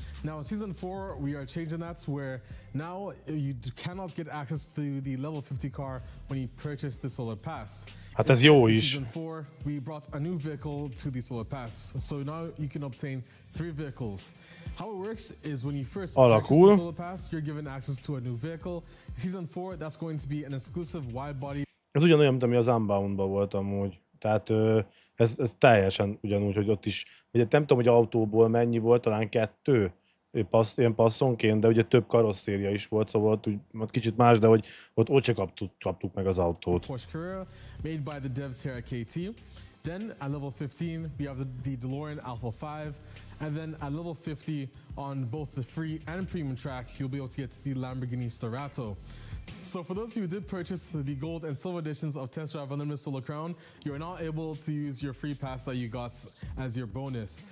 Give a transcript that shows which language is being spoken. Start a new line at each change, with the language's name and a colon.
English: Now, in Season 4, we are changing that where now you cannot get access to the level 50 car when you purchase the Solar Pass.
Hungarian: Hát ez jó is.
English: In Season 4, we brought a new vehicle to the Solar Pass. So now you can obtain 3 vehicles. How it works is when you first purchase the Solar Pass, you're given access to a new vehicle. In Season 4, that's going to be an exclusive wide body.
Hungarian: Ez ugyanolyan, mint ami az Unbound-ban volt amúgy. Tehát ez teljesen ugyanúgy, hogy ott is, ugye nem tudom, hogy autóból mennyi volt, talán 2 ilyen passzonként, de ugye több karosszéria is volt, szóval ott kicsit más, de hogy ott se kaptuk meg az autót.
English: Porsche Carrera, made by the devs here at KT. Then at level 15, we have the DeLorean Alpha 5. And then at level 50, on both the free and premium track, you'll be able to get the Lamborghini Starato. So for those who did purchase the gold and silver editions of Test Drive Unlimited Solar Crown, you are now able to use your free pass that you got as your bonus.